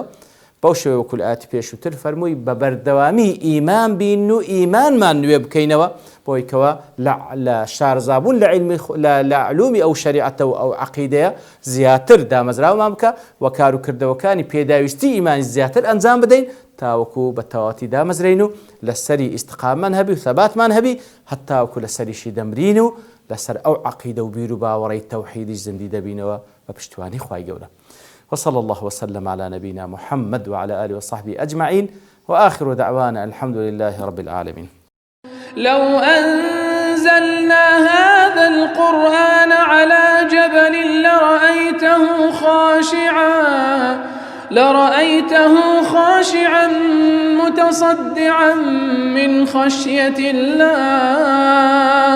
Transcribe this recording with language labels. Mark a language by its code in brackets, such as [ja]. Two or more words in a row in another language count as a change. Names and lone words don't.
[ckb] بەو شێوەیە وەکو ئاەتی پێشووتر فەرمووی بە بەردەوامی ئیمان بین و ئیمانمان نوێ بکەینەوە، بۆی کەوە لە شارزابوون لە علومی ئەو شەریعەتە و ئەو عەقیدەیە زیاتر دامەزراومان بکە و کاروکردەوەکانی پێداویستی ئیمانی زیاتر ئەنجام بدەین تاوەکو بە تەواتی دامەزرین و لەسەری ئیستقامەمان هەبی و ثەباتمان هەبی، هەتاوەکو لەسەریشی دەمرین و لەسەر ئەو عەقیدە و بیر و باوەڕەی تەوحیدیش زیندی دەبینەوە بە پشتیوانی خوای گەورە. [ar] وصلى الله وسلم على نبينا محمد وعلى آله وصحبه أجمعين، وآخر دعوانا الحمد لله رب العالمين. لو أنزلنا هذا القرآن على جبل لرأيته خاشعا متصدعا من خشية الله.